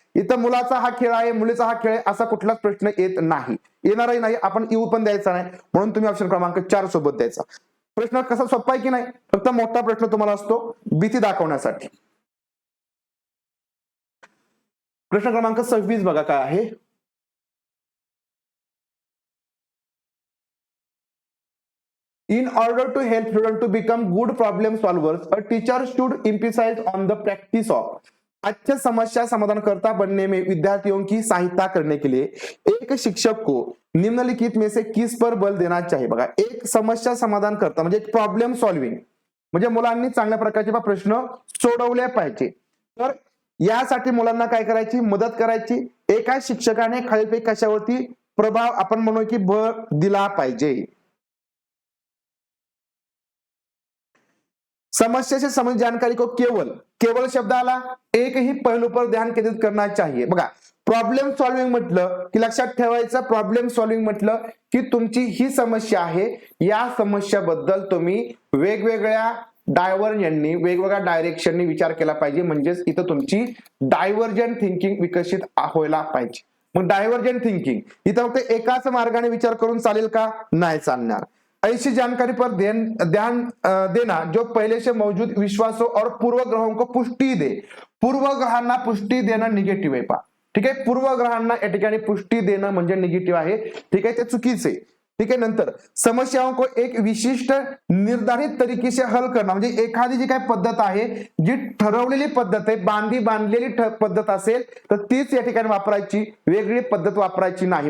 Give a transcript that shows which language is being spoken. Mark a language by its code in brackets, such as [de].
[mr] इथं मुलाचा हा खेळ आहे, मुलीचा हा खेळ आहे असा कुठलाच प्रश्न येत नाही, येणारही नाही, आपण येऊ पण द्यायचा नाही. म्हणून तुम्ही ऑप्शन क्रमांक 4 सोबत द्यायचा. प्रश्न कसा सोपा आहे की नाही, फक्त मोठा प्रश्न तुम्हाला असतो भीती दाखवण्यासाठी. प्रश्न क्रमांक 26 बघा काय आहे. [en] In order to help students to become good problem solvers, a teacher should emphasize on the practice of. [hi] अच्छे समस्या समाधान करता बनने में विद्यार्थियों की सहायता करने के लिए एक शिक्षक को निम्नलिखित में से किस पर बल देना चाहिए. [mr] बघा, एक समस्या समाधान करता म्हणजे प्रॉब्लेम सॉल्विंग, म्हणजे मुलांनी चांगल्या प्रकारचे प्रश्न सोडवले पाहिजे. तर यासाठी मुलांना काय करायची, मदत करायची. एका शिक्षकाने खालीलपैकी कशावरती प्रभाव आपण म्हणू की भर दिला पाहिजे. [hi] समस्या से संबंधित जानकारी को केवल शब्दाला एक ही पहलू पर ध्यान केंद्रित करना चाहिए. [mr] बघा, प्रॉब्लेम सॉल्विंग म्हटलं की लक्षात ठेवायचं, प्रॉब्लेम सॉल्विंग म्हटलं की तुमची ही समस्या आहे, या समस्याबद्दल तुम्ही वेगवेगळ्या डायव्हर्जननी, वेगवेगळ्या डायरेक्शननी विचार केला पाहिजे. म्हणजेच इथं तुमची डायव्हर्जंट थिंकिंग विकसित व्हायला पाहिजे. मग डायव्हर्जंट थिंकिंग इथं फक्त एकाच मार्गाने विचार करून चालेल का, नाही चालणार. [hi] ऐसी जानकारी पर ध्यान देना जो पहले से मौजूद विश्वासों और पूर्वग्रहों को पुष्टि दे. [mr] पूर्वग्रहांना पुष्टी देणं निगेटिव्ह आहे पा. ठीक आहे, पूर्वग्रहांना या ठिकाणी पुष्टी देणं म्हणजे निगेटिव्ह आहे. ठीक आहे, ते चुकीचे. ठीक आहे, नंतर [hi] समस्याओं को एक विशिष्ट निर्धारित तरीके से हल करना, [mr] म्हणजे एखादी जी काय पद्धत आहे, जी ठरवलेली पद्धत आहे, बांधलेली पद्धत असेल तर तीच या ठिकाणी वापरायची, वेगळी पद्धत वापरायची नाही.